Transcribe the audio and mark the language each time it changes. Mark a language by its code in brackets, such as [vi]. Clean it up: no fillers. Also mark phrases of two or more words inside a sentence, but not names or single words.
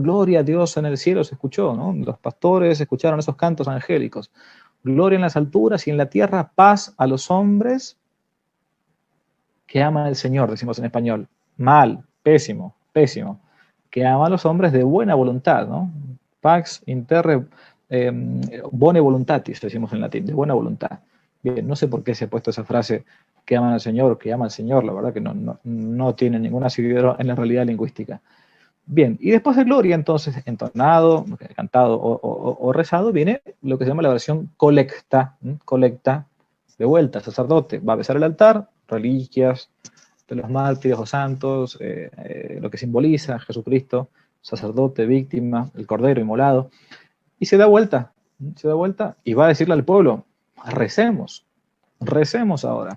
[es] Gloria a Dios en el cielo se escuchó, ¿no? Los pastores escucharon esos cantos angélicos. Gloria en las alturas y en la tierra, paz a los hombres que aman al Señor, decimos en español. Mal, pésimo, pésimo. Que ama a los hombres de buena voluntad, ¿no? [la] Pax interre bone voluntatis, [es] decimos en latín, de buena voluntad. Bien, no sé por qué se ha puesto esa frase, que aman al Señor, que ama al Señor, la verdad que no tiene ningún asidero en la realidad lingüística. Bien, y después de gloria, entonces, entonado, cantado o rezado, viene lo que se llama la versión colecta, colecta, de vuelta, sacerdote, va a besar el altar, reliquias de los mártires o santos, lo que simboliza a Jesucristo, sacerdote, víctima, el cordero inmolado, y se da vuelta y va a decirle al pueblo, recemos ahora.